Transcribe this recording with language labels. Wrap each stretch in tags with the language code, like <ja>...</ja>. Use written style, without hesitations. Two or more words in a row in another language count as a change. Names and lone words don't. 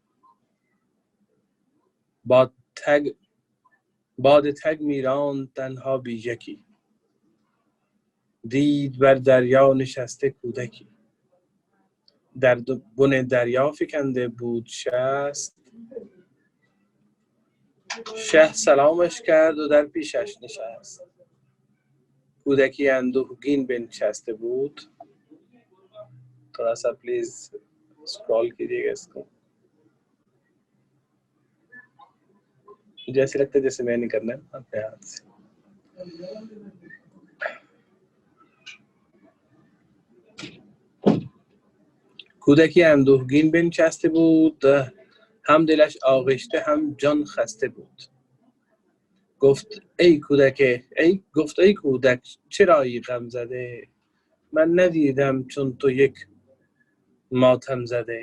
<fa>باد تگ میراند تنها بی یکی، دید بر دریا نشسته کودکی. در بن دریا فکنده بود شست، شه سلامش کرد و در پیشش نشست. کودکی اندوهگین بنشسته بود.</fa> <ur>تھوڑا سا پلیز اسکرول کیجیے گا اس کو، جیسے لگتا ہے جیسے میں نہیں کرنا ہے اپنے ہاتھ سے.</ur> <fa>کودکی اندوهگین بنشسته بود، هم دلش آغشته هم جان خسته بود. گفت ای کودک چرایی غم زده، من ندیدم چون تو یک ماتم زده.</fa>